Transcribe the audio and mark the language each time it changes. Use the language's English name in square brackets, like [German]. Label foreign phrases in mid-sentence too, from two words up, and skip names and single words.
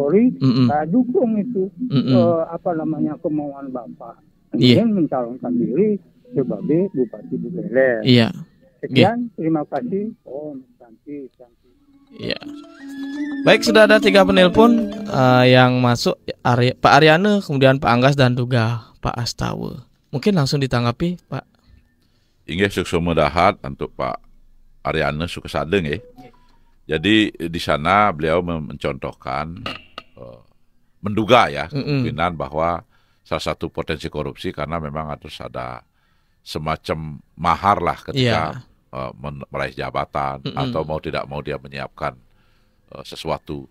[Indonesian] Saya dukung itu kemauan Bapak ingin mencalonkan diri sebagai Bupati Buleleng. Sekian, terima kasih. [Balinese] Om Santi. [Indonesian] Baik, sudah ada 3 penelpon yang masuk, Pak Aryana, kemudian Pak Anggas dan juga Pak Astawa. Mungkin langsung ditanggapi, Pak. [Balinese] Inggih suksuma dahat [Indonesian] untuk Pak Aryana Sukesadeng ya. Jadi di sana beliau mencontohkan menduga ya kemungkinan bahwa salah satu potensi korupsi karena memang harus ada semacam mahar lah ketika meraih jabatan atau mau tidak mau dia menyiapkan sesuatu.